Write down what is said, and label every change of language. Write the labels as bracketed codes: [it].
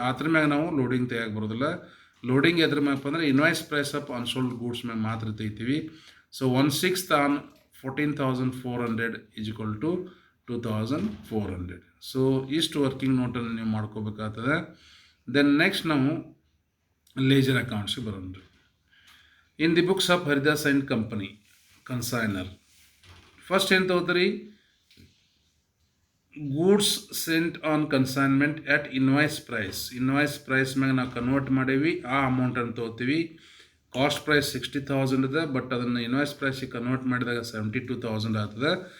[kn] ಅದ್ರ ಮ್ಯಾಗ ನಾವು ಲೋಡಿಂಗ್ ತೆಗಿಯಕ್ಕೆ ಬರೋದಿಲ್ಲ. ಲೋಡಿಂಗ್ ಎದ್ರ ಮ್ಯಾಗಪ್ಪ ಅಂದರೆ invoice price of unsold goods ಮ್ಯಾಗ ಮಾತ್ರ ತೆಗಿತೀವಿ. [en] So 1/6 on 14,400 is equal to 2,400. [kn] So ಇಷ್ಟು ವರ್ಕಿಂಗ್ ನೋಟನ್ನು ನೀವು ಮಾಡ್ಕೋಬೇಕಾಗ್ತದೆ. ದೆನ್ ನೆಕ್ಸ್ಟ್ ನಾವು ಲೇಜರ್ ಅಕೌಂಟ್ಸ್ಗೆ ಬರೋಣ. [en] In the books of Haridas and Company, consignor. First [kn] ಏನು ತಗೋತೀರಿ, [en] Goods sent on consignment at invoice price. [kn] Invoice price ಮ್ಯಾಗ ನಾವು ಕನ್ವರ್ಟ್ ಮಾಡೀವಿ, ಆ ಅಮೌಂಟನ್ನು ತೊಗೋತೀವಿ. ಕಾಸ್ಟ್ ಪ್ರೈಸ್ 60,000 ಇದೆ, ಬಟ್ ಅದನ್ನು ಇನ್ವಾಯ್ಸ್ ಪ್ರೈಸಿಗೆ ಕನ್ವರ್ಟ್ ಮಾಡಿದಾಗ 72,000 ಆಗ್ತದೆ.